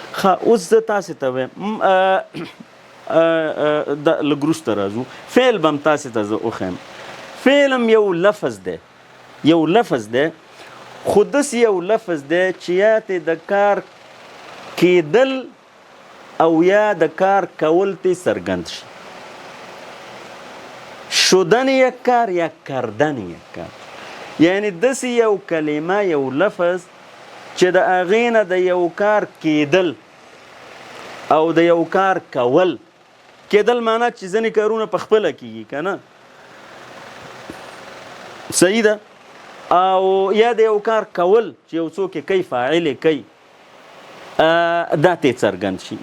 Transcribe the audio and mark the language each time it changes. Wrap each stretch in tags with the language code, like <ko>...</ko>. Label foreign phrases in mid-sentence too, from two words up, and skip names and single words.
<ps>اوس زه تاسې ته وایم لږ وروسته راځو. فعل به هم تاسې ته زه وښیم. فعل هم یو لفظ دی، یو لفظ دی، خو داسې یو لفظ دی چې یا ته د کار کېدل او یا د کار کول ته څرګند شي.</ps> <fa>شدن یک کار یا کردن یک کار،</fa> <ps>یعنی داسې یو کلمه، یو لفظ چې د هغې نه د یو کار کېدل او د یو کار کول. کېدل معنا چې ځینې کارونه په خپله کېږي که نه، صحیح ده، او یا د یو کار کول چې یو څوک یې کوي، فاعل یې کوي، دا ته څرګند شي.</ps>